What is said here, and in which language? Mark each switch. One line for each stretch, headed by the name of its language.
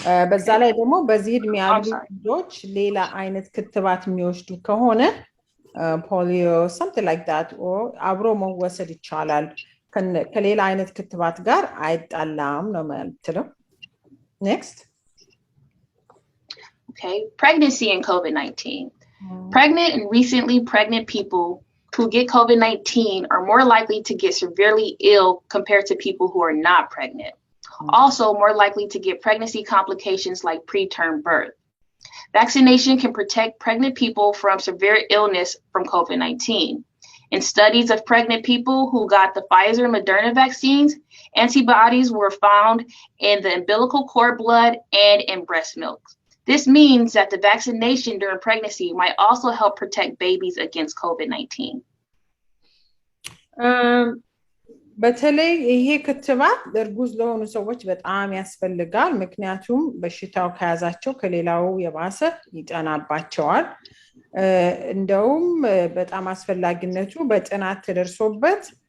Amharic: በዛ ላይ ደግሞ በዚህ እድሜ ያሉ ልጆች ሌላ አይነት ክትባት የሚወስዱ ከሆነ ፖሊዮ
English: something like that or
Amharic: አብሮ መወሰድ ይቻላል፣ ከሌላ አይነት ክትባት ጋር አይጣላም ነው የምትለው።
English: Next. Okay, pregnancy and COVID-19. Pregnant and recently pregnant people who get COVID-19 are more likely to get severely ill compared to people who are not pregnant. Also more likely to get pregnancy complications like preterm birth. Vaccination can protect pregnant people from severe illness from COVID-19. In studies of pregnant people who got the Pfizer and Moderna vaccines, antibodies were found in the umbilical cord blood and in breast milk. This means that the vaccination during pregnancy might also help protect babies against COVID-19.
Amharic: በተለይ ይሄ ክትባት እርጉዝ ለሆኑ ሰዎች በጣም ያስፈልጋል ምክንያቱም በሽታው ከያዛቸው ከሌላው የባሰ ይጠናባቸዋል እንደውም በጣም አስፈላጊነቱ በጥናት ተደርሶበት